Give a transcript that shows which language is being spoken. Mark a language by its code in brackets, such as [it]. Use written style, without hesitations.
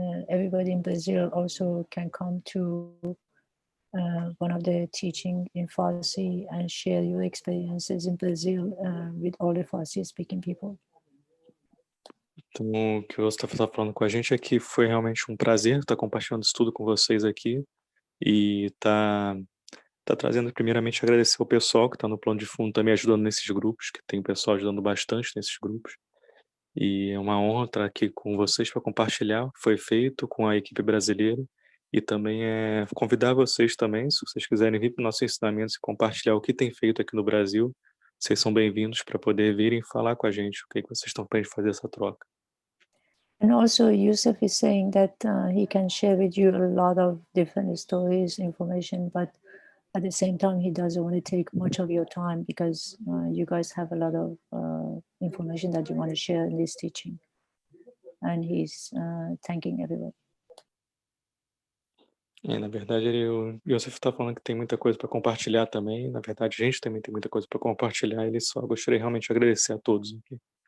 [en] everybody in Brazil also can come to one of the teaching in Farsi and share your experiences in Brazil with all the Farsi speaking people. [pt] Então, o que o Yusuf está falando com a gente é que foi realmente um prazer estar compartilhando isso tudo com vocês aqui e tá trazendo, primeiramente, agradecer ao pessoal que está no plano de fundo também ajudando nesses grupos, que tem o pessoal ajudando bastante nesses grupos. E é uma honra estar aqui com vocês para compartilhar o que foi feito com a equipe brasileira e também convidar vocês também, se vocês quiserem vir para o nosso ensinamento e compartilhar o que tem feito aqui no Brasil, vocês são bem-vindos para poder virem falar com a gente o que vocês estão para fazer essa troca. [en] And also Yusuf is saying that he can share with you a lot of different stories, information, but at the same time he doesn't want to take much of your time because you guys have a lot of information that you want to share in this teaching. And he's thanking everyone. [pt] Na verdade, o Yusuf está falando que tem muita coisa para compartilhar também. Na verdade, a gente também tem muita coisa para compartilhar. Ele só gostaria realmente de agradecer a todos aqui.